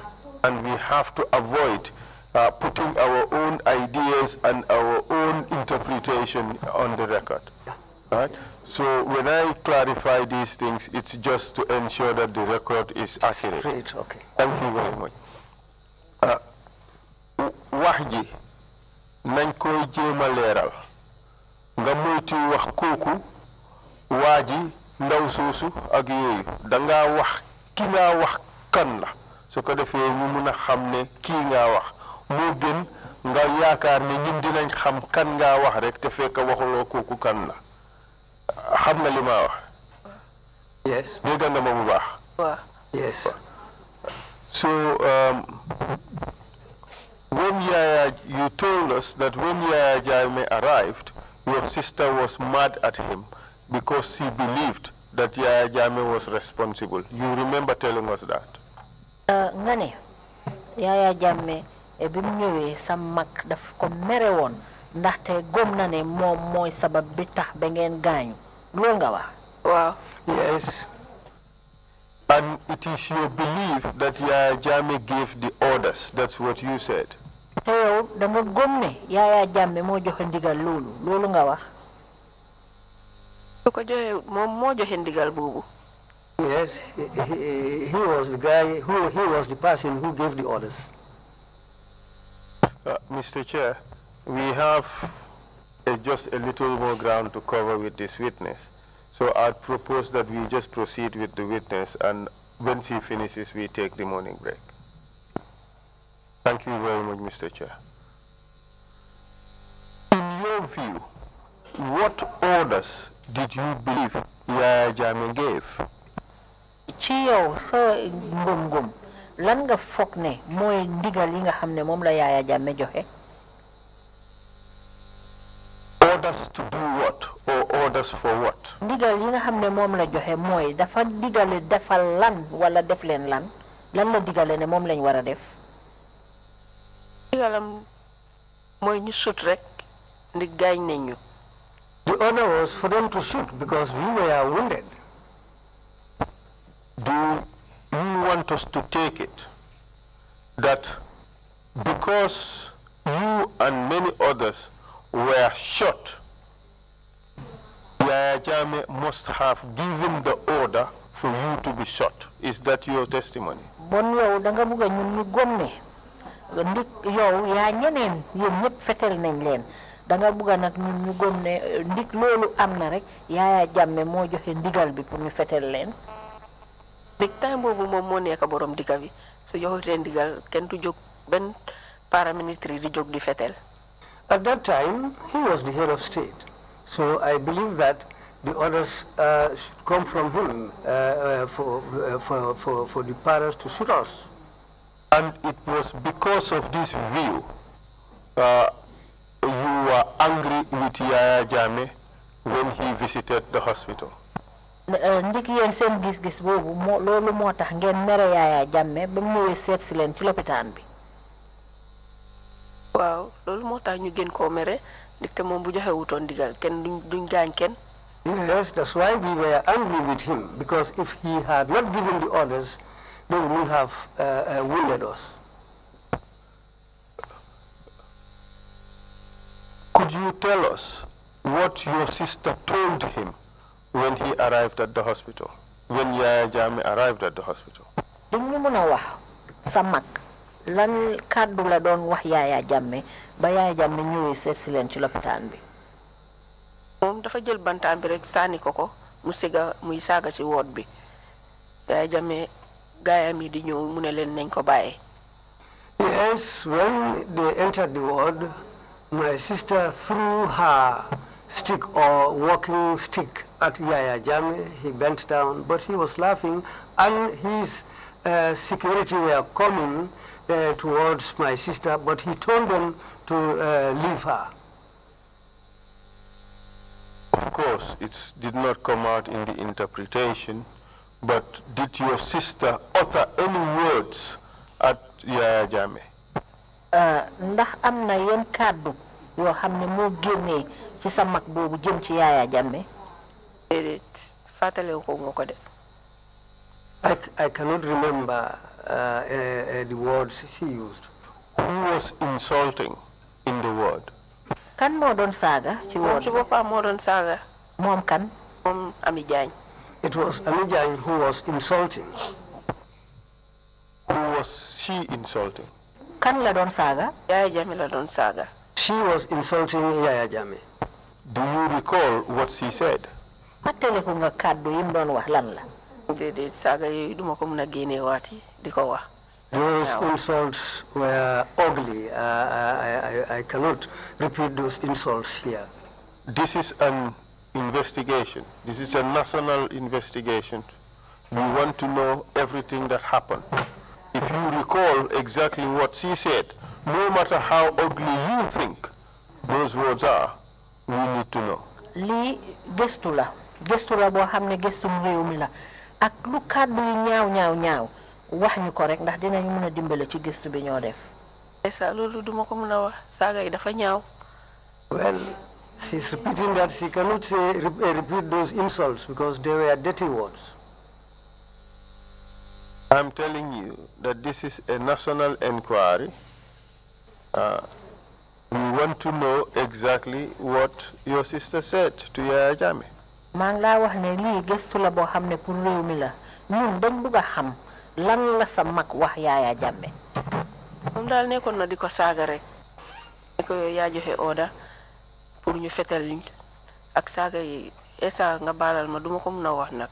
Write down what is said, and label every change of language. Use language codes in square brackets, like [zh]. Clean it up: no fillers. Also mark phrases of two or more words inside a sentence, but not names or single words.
[en] And we have to avoid putting our own ideas and our own interpretation on the record. Yeah. Right? So when I clarify these things, it's just to ensure that the record is accurate. Great, okay. Thank you very much. [wo] Wahji, nañ koy jéema leeral nga moytu wax kooku waaji ndaw soosu ak yooyu danga wax ki nga wax kan la su ko defee ñu mun a xam ne kii nga wax moo gën nga yaakaar ne ñun dinañ xam kan nga wax rek te fekk waxuloo kooku kan la xam nga li ma wax. [en] Yes. [wo] dégg nga ma bu baax. waaw. [en] Yes. So when you told us that when Yaya Jammeh arrived, your sister was mad at him because she believed that Yaya Jammeh was responsible. You remember telling us that? [wo] Ngane, Yaya Jammeh bi mu ñëwee sa mag daf ko mere woon ndaxte gëm na ne moom mooy sabab bi tax ba ngeen gaañu loolu nga wax. waaw. [en] Yes. And it is your belief that Yaya Jammeh gave the orders. That's what you said. [wo] te yow da nga gëm ne Yaya Jammeh moo joxe ndigal loolu nga wax. su ko joxe moom moo joxe ndigal boobu. [en] Yes, he was the guy he was the person who gave the orders. Mr. Chair, we have just a little more ground to cover with this witness. So I'd propose that we just proceed with the witness, and when she finishes, we take the morning break. Thank you very much, Mr. Chair. In your view, what orders did you believe Yaya Jammeh gave? [wo] ci yow sa ngum lan nga foog ne mooy ndigal yi nga xam ne moom la Yaya Jammeh joxe. [en] Orders to do what, or orders for what? [wo] ndigal yi nga xam ne moom la joxe mooy dafa digale defal lan wala def leen lan la digale ne moom lañ war a def. ndigalam mooy ñu sut rek ndi gaañ nañ ñu. [en] The order was for them to shoot because we were wounded. Do you want us to take it that because you and many others were shot, Yaya Jammeh must have given the order for you to be shot? Is that your testimony? [wo] Bon yow da nga bëgg ñun ñu gëm ne ndik yow yaa ñeneen yéen ñëpp fetel nañ leen da nga bëgg nag ñun ñu gëm ne ndik loolu am na rek Yaya Jammeh moo joxe ndigal bi pour ñu fetel leen. ndik time boobu moom moo nekk borom digga bi su joxutee ndigal kenn du jóg benn paramilitary di jóg di fetel. [en] At that time, he was the head of state. So I believe that the orders should come from him for the parents to shoot us. And it was because of this view you were angry with Yaya Jammeh when he visited the hospital? [wo] Ndiki yeen seen gis-gis boobu loolu moo tax ngeen mere Yaya Jammeh ba mu ñëwee seet si leen ci lopitaan bi. waaw loolu moo tax ñu gën koo mere ndaxte moom bu joxe wutoon digal kenn duñ gaañ kenn. [en] Yes, that's why we were angry with him, because if he had not given the orders, they would have wounded us. Could you tell us what your sister told him when he arrived at the hospital, when Yaya Jammeh arrived at the hospital? [wo] Duñu mën a wax sa mag lan kàddu la doon wax Yaya Jammeh ba Yaya Jammeh ñëwee seet si leen ci lopitaan bi. moom dafa jël bantaan bi rek sànni ko mu siga muy saaga si woot bi Yaya Jammeh gaayam yi di ñëw mu ne leen nañ ko bàyyi. [en] Yes, when they entered the ward, my sister threw her stick or walking stick at Yaya Jammeh. He bent down, but he was laughing, and his security were coming towards my sister, but he told them to leave her. Of course, it did not come out in the interpretation, but did your sister utter any words at Yaya Jammeh? [wo] Ndax am na yenn kàddu yoo xam ne moo génnee ci sa mag boobu jëm ci Yaya Jammeh? déedéet fàttalewu ko moo ko de. [en] I cannot remember the words she used. Who was insulting in the word? [wo] Kan moo doon saaga ci moom woon? ci boppam moo doon saaga. Moom kan? moom Ami Jaañ. [en] It was Amijay who was insulting. Who was she insulting? [wo] Kan la doon saaga? Yaya Jammeh la doon saaga. [en] She was insulting Yaya Jammeh. Do you recall what she said? [wo] Fàttaliku nga kàddu yi mu doon wax lan la? déedéet saaga yooyu duma ko mën a génneewaati di ko wax. [en] Those insults were ugly. I cannot repeat those insults here. This is an investigation. This is a national investigation. We want to know everything that happened. If you recall exactly what she said, no matter how ugly you think those words are, we need to know. [wo] Lii gëstu la boo xam ne gëstum réew mi la ak lu kàddu yi ñaaw wax ñu ko rek ndax dinañu mën a dimbale ci gëstu bi ñoo def. esa loolu duma ko mën a wax saaga yi dafa ñaaw. [en] Well, she's repeating that she cannot say, repeat those insults because they were dirty words. I'm telling you that this is a national inquiry. We want to know exactly what your sister said to Yaya Jammeh. [wo] maa ngi laa wax ne lii gëstu la boo xam ne pour réew mi la ñun dañ bëgg a xam lan la sa mag wax Yaya Jammeh. moom daal nekkoon na di ko saaga rek ne ko yaa joxe order pour ñu fetal ñu ak saaga yi esa nga baalal ma duma ko mën a wax nag.